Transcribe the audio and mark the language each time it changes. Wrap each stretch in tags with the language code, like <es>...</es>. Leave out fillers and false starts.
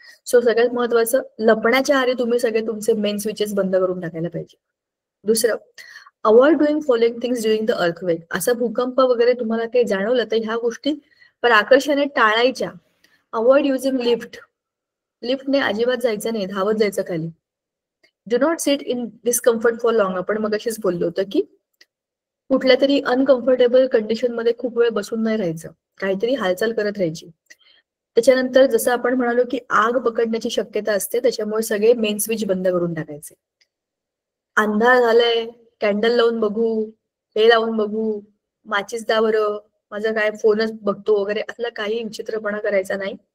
<mr>So सगळ्यात महत्वाचं, लपण्याच्या आधी तुम्ही सगळे तुमचे मेन स्विचेस बंद करून टाकायला पाहिजे. दुसरं,</mr> <en>Avoid doing following things during the earthquake.</en> <mr>असा भूकंप वगैरे तुम्हाला काही जाणवलं तर ह्या गोष्टी आकर्षाने टाळायच्या.</mr> <en>Avoid using lift.</en> <mr>लिफ्टने अजिबात जायचं नाही, धावत जायचं खाली.</mr> <en>Do not sit in discomfort for long.</en> <mr>आपण मग अशीच बोललो होतं की कुठल्या तरी अनकम्फर्टेबल कंडिशन मध्ये खूप वेळ बसून नाही राहायचं, काहीतरी हालचाल करत राहायची. त्याच्यानंतर जसं आपण म्हणालो की आग पकडण्याची शक्यता असते, त्याच्यामुळे सगळे मेन स्विच बंद करून टाकायचे. अंधार झालाय, कॅन्डल लावून बघू, हे लावून बघू, माचीस द्या बरं, माझा काय फोनच बघतो वगैरे, असला काही विचित्रपणा करायचा नाही.</mr>